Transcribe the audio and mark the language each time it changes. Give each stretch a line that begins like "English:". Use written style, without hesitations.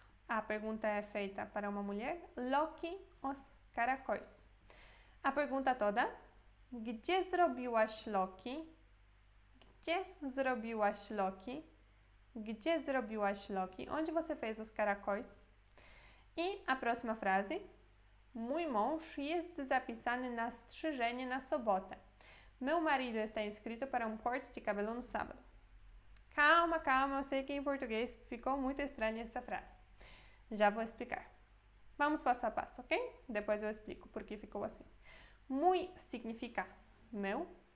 Portuguese: A pergunta é feita para uma mulher. Loki, os caracóis. A pergunta toda.
Polish: Gdzie zrobiłaś loki? Gdzie zrobiłaś loki? Gdzie zrobiłaś loki?
Portuguese: Onde você fez os caracóis? I a próxima frase.
Polish: Mój mąż jest zapisany na strzyżenie na sobotę.
Portuguese: Meu marido está inscrito para corte de cabelo no sábado. Calma, calma, eu sei que em português ficou muito estranha essa frase. Já vou explicar. Vamos passo a passo, ok? Depois eu explico por que ficou assim. Muy significa meu.